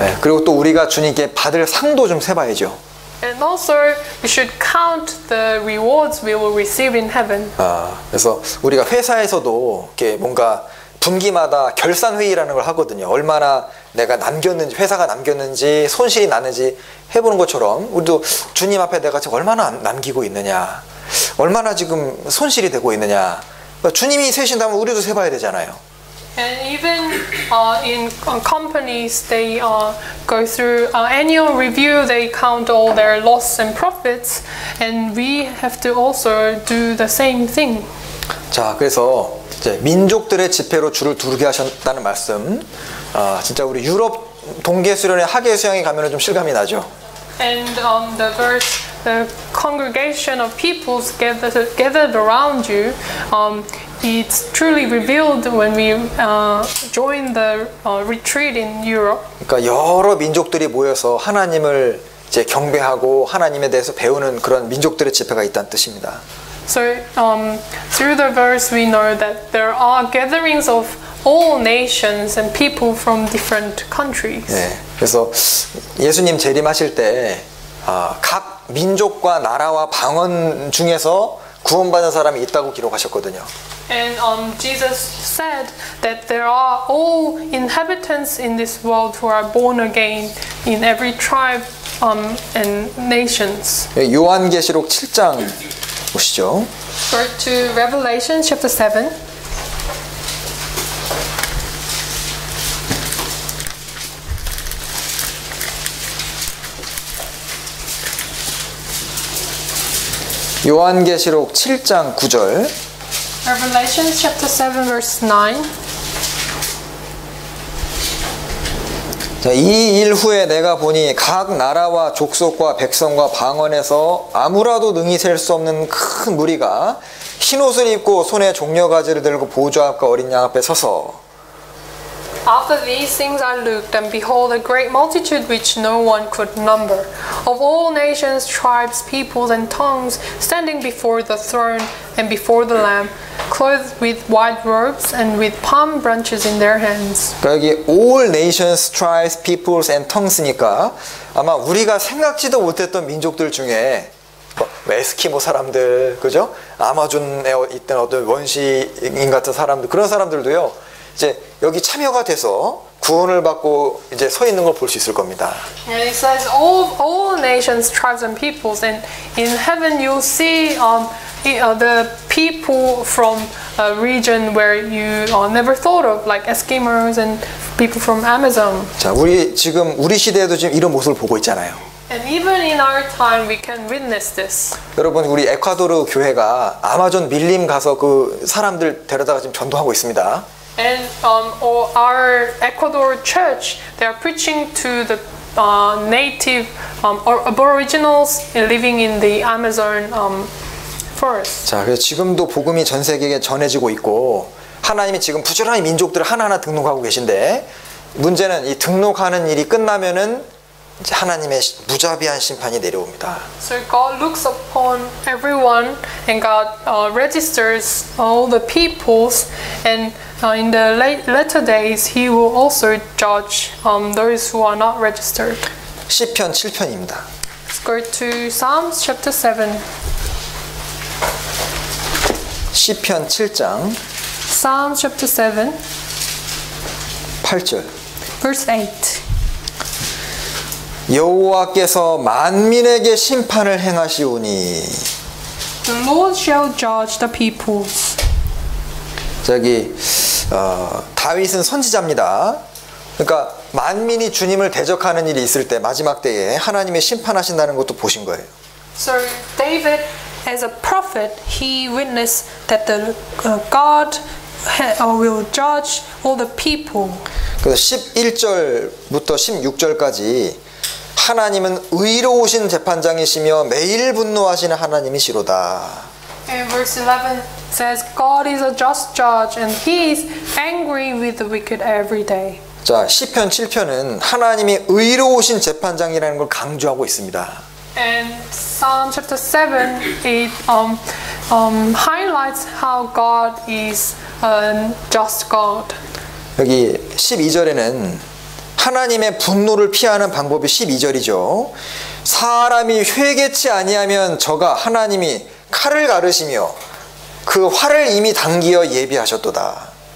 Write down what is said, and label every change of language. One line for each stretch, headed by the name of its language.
Korean: 네, 그리고 또 우리가 주님께 받을 상도 좀 세봐야죠.
English: And also, we should count the rewards we will receive in heaven.
Korean: 그래서 우리가 회사에서도 이렇게 뭔가 분기마다 결산 회의라는 걸 하거든요. 얼마나 내가 남겼는지, 회사가 남겼는지, 손실이 나는지 해보는 것처럼 우리도 주님 앞에 내가 지금 얼마나 남기고 있느냐, 얼마나 지금 손실이 되고 있느냐. 그러니까 주님이 세신다면 우리도 세봐야 되잖아요.
English: And even in companies, they go through annual review. They count all their loss and profits, and we have to also do the same thing.
Korean: 자, 그래서 이제 민족들의 집회로 주를 두르게 하셨다는 말씀. 진짜 우리 유럽 동계 수련회 하계 수양에 가면은 좀 실감이 나죠.
English: And the verse, the congregation of peoples gathered around you. It's truly revealed when we join the retreat in Europe.
Korean: 그러니까 여러 민족들이 모여서 하나님을 이제 경배하고 하나님에 대해서 배우는 그런 민족들의 집회가 있다는 뜻입니다.
English: So through the verse we know that there are gatherings of all nations and people from different countries.
Korean: 네, 그래서 예수님 재림하실 때 각 민족과 나라와 방언 중에서 구원받은 사람이 있다고 기록하셨거든요.
English: And Jesus said that there are all inhabitants in this world who are born again in every tribe and nations.
Korean: 요한계시록 7장 보시죠.
English: Go to Revelation chapter 7.
Korean: 요한계시록 7장 9절.
English: Revelation chapter 7 verse 9.
Korean: 자, 이 일 후에 내가 보니 각 나라와 족속과 백성과 방언에서 아무라도 능히 셀 수 없는 큰 무리가 흰옷을 입고 손에 종려가지를 들고 보좌 앞과 어린 양 앞에 서서
English: After these things I looked, and behold, a great multitude which no one could number, of all nations, tribes, peoples, and tongues, standing before the throne and before the Lamb, clothed with white robes and with palm branches in their hands.
Korean: 그러니까 여기
English: all nations, tribes, peoples, and tongues
Korean: 니까 아마 우리가 생각지도 못했던 민족들 중에 에스키모 사람들, 그죠? 아마존에 있던 어떤 원시인 같은 사람들, 그런 사람들도요. 이제 여기 참여가 돼서 구원을 받고 이제 서 있는 걸 볼 수 있을 겁니다.
English: And it says all nations, tribes, and peoples, and in heaven you'll see the people from a region where you never thought of, like Eskimos and people from Amazon.
Korean: 자, 지금 우리 시대에도 지금 이런 모습을 보고 있잖아요.
English: And even in our time, we can witness this.
Korean: 여러분, 우리 에콰도르 교회가 아마존 밀림 가서 그 사람들 데려다가 지금 전도하고 있습니다.
English: And our Ecuador church, they are preaching to the native or aboriginals living in the Amazon forest.
Korean: 자, 그래서 지금도 복음이 전 세계에 전해지고 있고 하나님이 지금 부지런히 민족들을 하나하나 등록하고 계신데 문제는 이 등록하는 일이 끝나면은 이제 하나님의 무자비한 심판이 내려옵니다.
English: So God looks upon everyone and God registers all the peoples, and in the latter days He will also judge those who are not registered.
Korean: 시편 7편입니다.
English: Let's go to Psalms chapter 7.
Korean: 시편 7장
English: Psalms chapter 7,
Korean: 8절.
English: verse 8.
Korean: 여호와께서 만민에게 심판을 행하시오니.
English: The Lord shall judge the peoples.
Korean: 저기 다윗은 선지자입니다. 그러니까 만민이 주님을 대적하는 일이 있을 때 마지막 때에 하나님의 심판하신다는 것도 보신 거예요.
English: So David, as a prophet, he witnessed that the God will judge all the people.
Korean: 그래서 11절부터 16절까지 하나님은 의로우신 재판장이시며 매일 분노하시는 하나님이시로다.
English: In verse 11 says God is a just judge and he is angry with the wicked every day.
Korean: 자, 시편 7편은 하나님이 의로우신 재판장이라는 걸 강조하고 있습니다.
English: And Psalm chapter 7, it highlights how God is a just God.
Korean: 여기 12절에는 하나님의 분노를 피하는 방법이 12절이죠. 사람이 회개치 아니하면 저가 하나님이 칼을 가르시며 그 활을 이미 당기어 예비하셨도다.